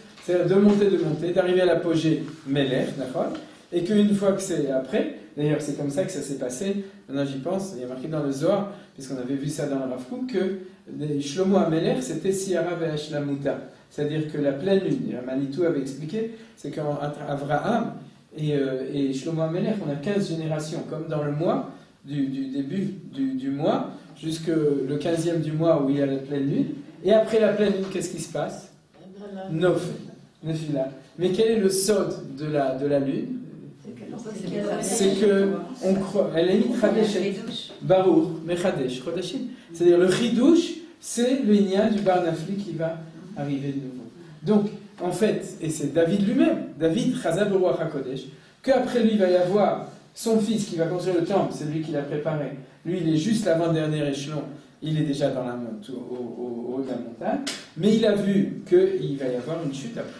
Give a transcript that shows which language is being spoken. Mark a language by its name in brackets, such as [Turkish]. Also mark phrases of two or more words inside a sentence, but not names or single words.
[French] C'est-à-dire de monter, d'arriver à l'apogée Melech, d'accord, et qu'une fois que c'est après, d'ailleurs c'est comme ça que ça s'est passé, maintenant j'y pense, il y a marqué dans le Zohar, puisqu'on avait vu ça dans le Rav Kook, que Shlomo HaMelech c'était [Aramaic] סיהרא באשלמותא, [French] c'est-à-dire que la pleine lune, Manitou avait expliqué, c'est qu'entre Avraham et Shlomo HaMelech, on a 15 générations, comme dans le mois, du début du mois, jusqu'au 15e du mois où il y a la pleine lune, et après la pleine lune, qu'est-ce qui se passe? Nefila. Mais quel est le sod de la lune? C'est que on croit. Elle est mitradeshet. [Hebrew] ברוך מחדש חודשים. [French] C'est-à-dire le chidouche, c'est le Inya du Bar Nafli qui va arriver de nouveau. Donc, en fait, et c'est David lui-même, [Hebrew] דוד חז"ל ברוח הקודש, [French] qu'après lui il va y avoir son fils qui va construire le temple, c'est lui qui l'a préparé. Lui, il est juste l'avant-dernier échelon. Il est déjà dans la au haut de la montagne, mais il a vu qu'il va y avoir une chute après.